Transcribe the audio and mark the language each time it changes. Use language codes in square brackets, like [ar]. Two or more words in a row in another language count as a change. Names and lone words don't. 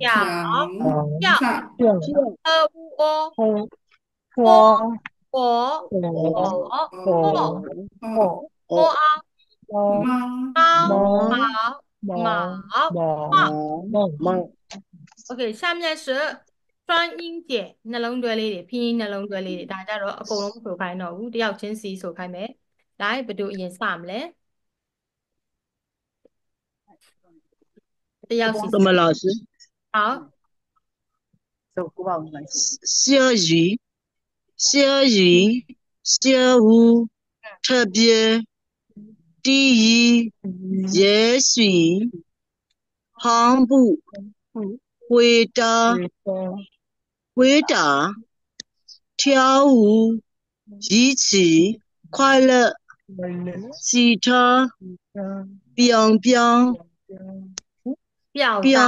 [zh] 角叫特乌哦波火火火火火火火波哦凹猫猫猫毛毛毛帽。毛梦毛 OK，下面是雙音節 [my] နှလုံးတွဲလေးတွေ拼音နှလုံးတွဲလေးတွေဒါကြတော့အကုန်လုံးဆိုခိုင်းတော့ဘူးတယောက်ချင်းစီဆိုခိုင်းမယ်ဒါဘယ်သူအရင်စမလဲတယောက်စီ [zh] 怎么老师？好小雨，小雨，小雾，特别，第一，也许，跑步，回答，回答，跳舞，一起，快乐，其他，表表，表